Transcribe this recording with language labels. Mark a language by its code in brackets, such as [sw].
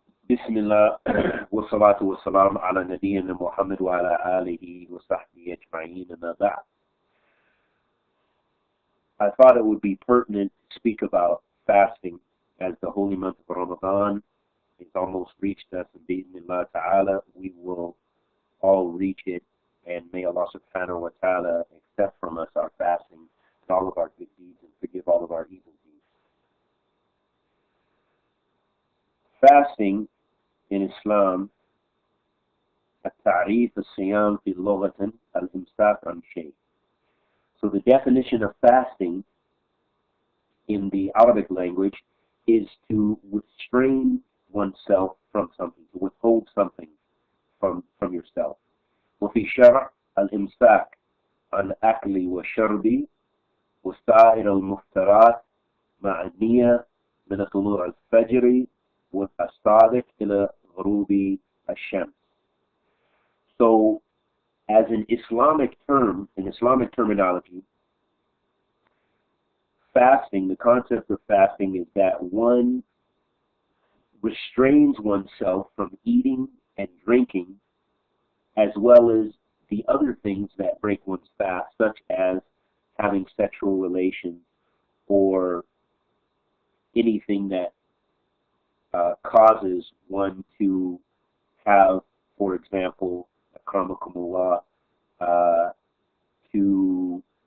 [ar] بسم الله والصلاة والسلام على نبينا محمد وعلى آله وصحبه أجمعين أما بعد. [en] I thought it would be pertinent to speak about fasting as the holy month of Ramadan is almost reached us, and bi'idhnillah ta'ala we will all reach it, and may Allah subhanahu wa ta'ala accept from us our fasting and all of our good deeds and forgive all of our evil deeds. Fasting in Islam, [ar] التعريف الصيام في اللغة الإمساك عن شيء. [en] So the definition of fasting in the Arabic language is to restrain oneself from something, to withhold something from yourself. [ar] وفي شرع الإمساك عن الأكل والشرب وسائر المفطرات مع النية من طلوع الفجر والصادق إلى غروب الشمس. [en] So, as an Islamic term, in Islamic terminology, fasting, the concept of fasting is that one restrains oneself from eating and drinking, as well as the other things that break one's fast, such as having sexual relations or anything that causes one to have, for example, akramakumullah, to